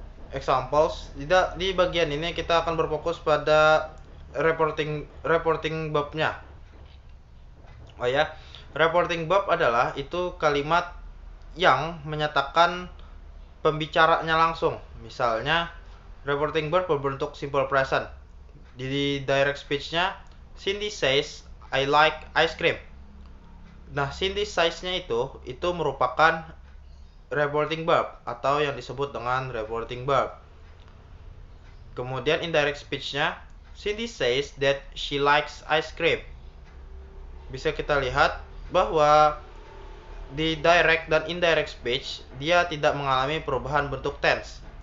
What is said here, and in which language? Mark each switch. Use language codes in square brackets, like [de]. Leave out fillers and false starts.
[id] Examples. Di bagian ini kita akan berfokus pada reporting verb-nya. Oh ya, reporting verb adalah itu kalimat yang menyatakan pembicaranya langsung. Misalnya, reporting verb berbentuk simple present. [en] Di direct speech-nya, Cindy says, I like ice cream. [id] Nah, Cindy says-nya itu merupakan reporting verb atau yang disebut dengan reporting verb. [en] Kemudian indirect speech-nya, Cindy says that she likes ice cream. [id] Bisa kita lihat bahwa di direct dan indirect speech, dia tidak mengalami perubahan bentuk tense.